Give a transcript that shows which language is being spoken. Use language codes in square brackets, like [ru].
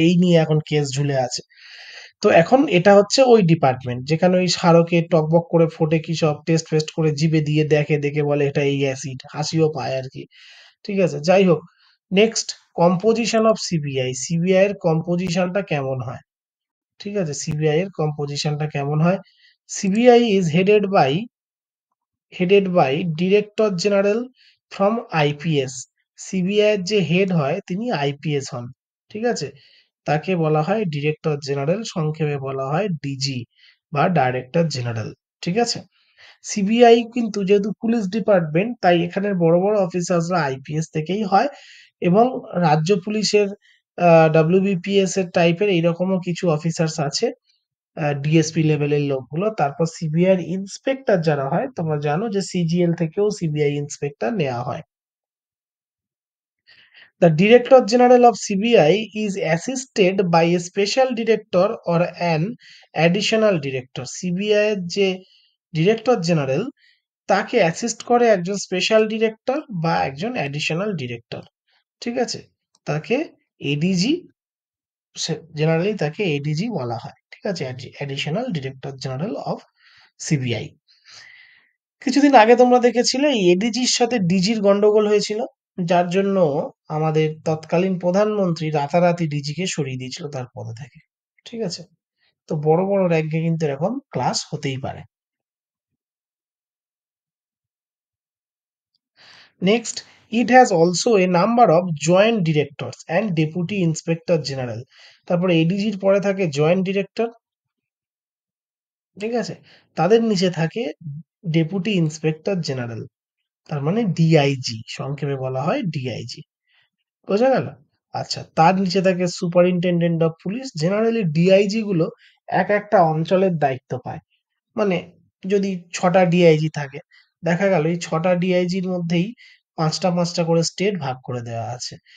[bn] এই নিয়ে এখন কেস ঝুলে আছে। তো এখন এটা হচ্ছে ওই ডিপার্টমেন্ট যেখানে ওই স্মারকে টকবক করে ফোটে কি সব টেস্ট ফেস্ট করে জিভে দিয়ে দেখে, দেখে বলে এটা এই অ্যাসিড, হাসিও পায় আর কি। ঠিক আছে, যাই হোক। Next, composition of CBI, CBI এর কম্পোজিশনটা কেমন হয়? ঠিক আছে, সিবিআই এর কম্পোজিশনটা কেমন হয়? [en] CBI is headed by Director General from IPS. [bn] CBI এর যে হেড হয় তিনি আইপিএস হন, ঠিক আছে, তাকে বলা হয় ডিরেক্টর জেনারেল, সংক্ষেপে বলা হয় ডিজি বা ডাইরেক্টর জেনারেল, ঠিক আছে। সিবিআই কিন্তু যেহেতু পুলিশ ডিপার্টমেন্ট, তাই এখানের বড় বড় অফিসার্সরা আইপিএস থেকেই হয়, এবং রাজ্য পুলিশের ডব্লিউবিপিএস এর টাইপের এইরকমও কিছু অফিসার্স আছে, ডিএসপি লেভেলের লোকগুলো। তারপর সিবিআই ইন্সপেক্টর যারা হয়, তোমরা জানো যে সিজিএল থেকেও সিবিআই ইন্সপেক্টর নেওয়া হয়। [en] The Director General of CBI is assisted by a special director or an additional director. [bn] CBI এর যে ডিরেক্টর জেনারেল, তাকে অ্যাসিস্ট করে একজন স্পেশাল ডিরেক্টর বা একজন অ্যাডিশনাল ডিরেক্টর, ঠিক আছে, তাকে এডিজি, জেনারেলি তাকে এডিজি বলা হয়, ঠিক আছে, additional director general of CBI. কিছুদিন আগে তোমরা দেখেছিলে এই এডিজির সাথে ডিজির গন্ডগোল হয়েছিল, যার জন্য আমাদের তৎকালীন প্রধানমন্ত্রী রাতারাতি ডিজিকে সরিয়ে দিয়েছিল তার পদ থেকে, ঠিক আছে। তো বড় বড় র্যাঙ্কে কিন্তু এরকম ক্লাস হতেই পারে। [en] Next, it has also a number of joint directors and deputy inspector general. [bn] তারপরে এডিজির পরে থাকে জয়েন্ট ডিরেক্টর, ঠিক আছে, তাদের নিচে থাকে ডেপুটি ইন্সপেক্টর জেনারেল, তার মানে ডিআইজি, সংক্ষেপে বলা হয় ডিআইজি, বোঝা গেল। আচ্ছা, তার নিচে থাকে superintendent of police. Generally DIG গুলো এক একটা অঞ্চলের দায়িত্ব পায়, মানে যদি 6টা ডিআইজি থাকে, দেখা গেল এই 6টা ডিআইজির মধ্যেই 5টা করে স্টেট ভাগ করে দেওয়া আছে।